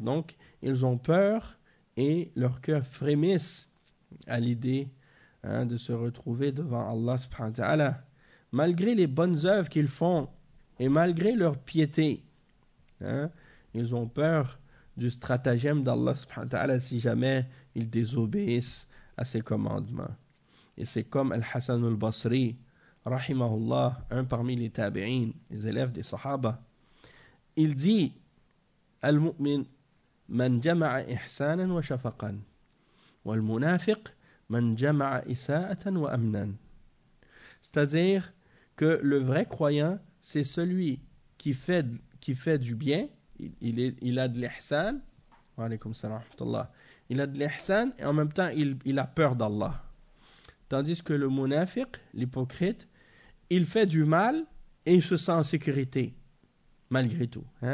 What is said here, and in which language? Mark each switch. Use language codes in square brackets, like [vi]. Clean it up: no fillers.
[fr] Donc, ils ont peur. Et leur cœur frémisse à l'idée de se retrouver devant Allah subhanahu wa ta'ala, malgré les bonnes œuvres qu'ils font et malgré leur piété. Ils ont peur du stratagème d'Allah subhanahu wa ta'ala si jamais ils désobéissent à ses commandements. Et c'est comme Al-Hasan al-Basri, rahimahullah, un parmi les tabi'in, les élèves des sahaba. Il dit, [ar] Al-Mu'min, من جمع إحسانا وشفقا والمنافق من جمع إساءة وأمنا. [fr] C'est-à-dire que le vrai croyant, c'est celui qui fait du bien, il a de l'ihsan, [ar] wa alaykoum salam wa rahmatullah, [fr] il a de l'ihsan et en même temps il a peur d'Allah. Tandis que le munafiq, l'hypocrite, il fait du mal et il se sent en sécurité malgré tout.